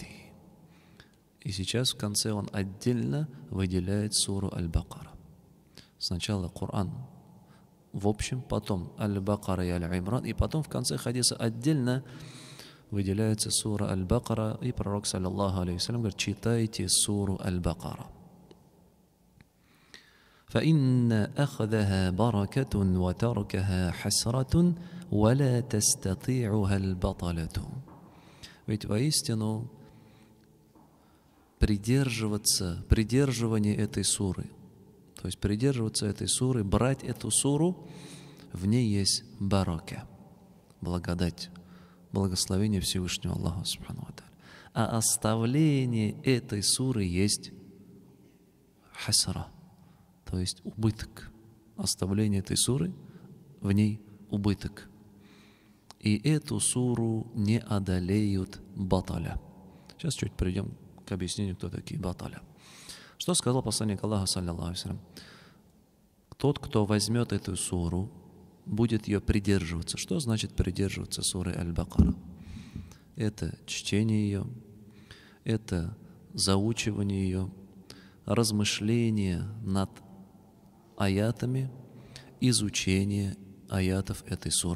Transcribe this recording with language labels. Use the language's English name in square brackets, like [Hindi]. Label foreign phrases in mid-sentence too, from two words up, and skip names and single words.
[Russian] И сейчас в конце он отдельно выделяет суру Аль-Бакара. Сначала Коран в общем, потом Аль-Бакара и Аль-Имран, и потом в конце хадиса отдельно выделяется сура Аль-Бакара, и пророк, [Arabic] صلى الله عليه وسلم, [Russian] говорит: читайте суру Аль-Бакара. [Arabic] فإن أخذها بركة وتركها حسرة ولا تستطيعها البطلة. [Russian] Ведь воистину придерживание этой суры, то есть придерживаться этой суры, брать эту суру, в ней есть барака, благодать, благословение Всевышнего Аллаха [Arabic] سبحانه وتعالى. [Russian] А оставление этой суры есть хасара, то есть убыток. Оставление этой суры, в ней убыток. И эту суру не одолеют баталя. Сейчас чуть придем к объяснению, кто такие баталя. Что сказал посланник Аллаха, [Arabic] صلى الله عليه وسلم? [Russian] Тот, кто возьмет эту суру, будет ее придерживаться. Что значит придерживаться суры Аль-Бакара? Это чтение ее, это заучивание ее, размышление над аятами, изучение аятов этой суры.